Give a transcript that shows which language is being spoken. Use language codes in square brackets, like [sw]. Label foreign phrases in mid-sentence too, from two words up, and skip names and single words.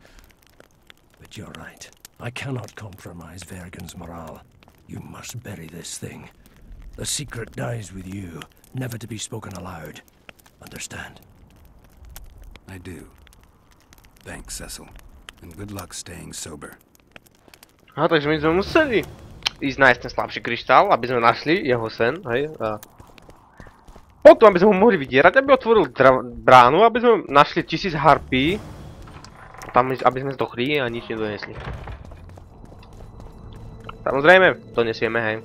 [en] But you're right. I cannot compromise Vergen's morale. You must bury this thing. The secret dies with you, never to be spoken aloud. Understand? I do. Thanks, Cecil. And good luck staying sober. [sk] Aha, takže my sme museli ísť nájsť ten slabší kryštál, aby sme našli jeho sen, hej. A potom, aby sme ho mohli vydierať, aby otvoril bránu, aby sme našli 1000 harpí. Tam, aby sme zdochli a nič nedonesli. Samozrejme, donesieme, hej.